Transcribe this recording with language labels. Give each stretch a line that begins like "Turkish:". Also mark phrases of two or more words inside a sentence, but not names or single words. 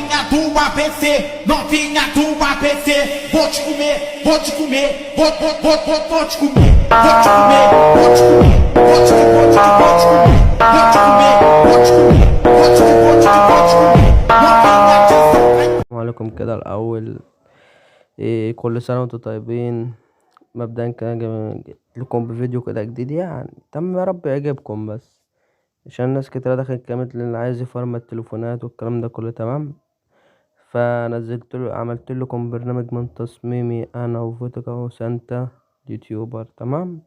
Portuguese: do ABC, novinha do ABC. Vou te comer, vou te comer, vou te comer, vou te comer, vou te comer, vou te comer, vou te comer, vou te comer, vou te comer, vou te comer, vou te comer. Novinha de
Arabic: السلام عليكم كده الأول. كل سنة وانتم طيبين. مبدئيا كده جيت لكم بفيديو كده جديد، يعني تم يا رب يعجبكم، بس عشان ناس كتير دخلت كلمت اللي عايز يفرمت التليفونات والكلام ده كله تمام. عملت لكم برنامج من تصميمي انا وفوتوكا وسانتا يوتيوبر تمام.